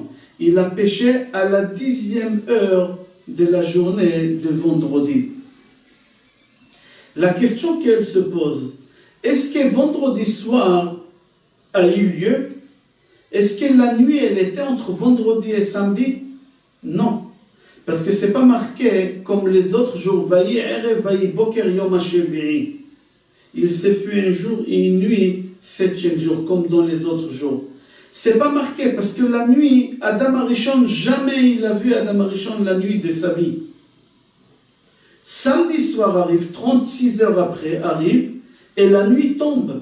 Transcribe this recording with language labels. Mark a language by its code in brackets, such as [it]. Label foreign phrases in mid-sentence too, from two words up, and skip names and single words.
[fr] Il a péché à la 10e heure de la journée de vendredi. La question qu'elle se pose, est-ce que vendredi soir a eu lieu? Est-ce que la nuit, elle était entre vendredi et samedi? Non. Parce que ce n'est pas marqué comme les autres jours. [he] ויהי ערב, ויהי בוקר יום השביעי. [fr] Il s'est fait un jour et une nuit, 7e jour, comme dans les autres jours. Ce n'est pas marqué parce que la nuit, Adam Arishon, jamais il a vu Adam Arishon la nuit de sa vie. Samedi soir arrive, 36 heures après arrive, et la nuit tombe.